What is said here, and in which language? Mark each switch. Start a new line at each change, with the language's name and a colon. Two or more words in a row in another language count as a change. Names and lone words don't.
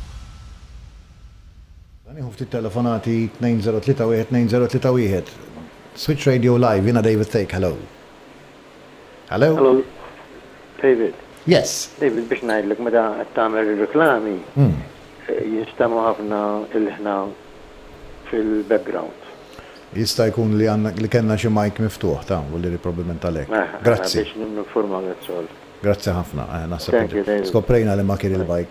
Maltese: Telefonati 2031-2031. Switch Radio Live, jina David Take, hello.
English: Hello? Hello, David. Yes.
Maltese: David, biex ngħidlek meta qed tagħmel ir-reklami, jinstema' ħafna il-ħna fil-background. Jista' jkun li kellna xi mic miftuħ ta' u li probablement għalhekk. Grazzi. Biex ninforma għal Grazzi ħafna. Naħseb skoprejna li ma kien il-bike.